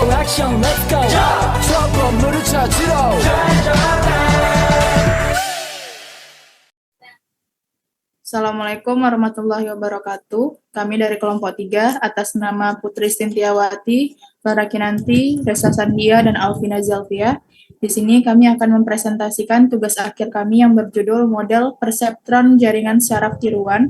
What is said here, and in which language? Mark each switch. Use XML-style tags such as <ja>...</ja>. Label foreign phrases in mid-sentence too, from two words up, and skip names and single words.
<ko>액션</ko> <en>let's go</en> <ko>저 건물을 찾으러</ko> <ar>السلام عليكم ورحمة الله وبركاته.</ar> <id>Kami dari kelompok 3 atas nama Putri Sintiawati, Lara Kinanti, Resa Sandia, dan Alvina Zalvia. Di sini kami akan mempresentasikan tugas akhir kami yang berjudul Model Perseptron Jaringan Syaraf Tiruan.</id>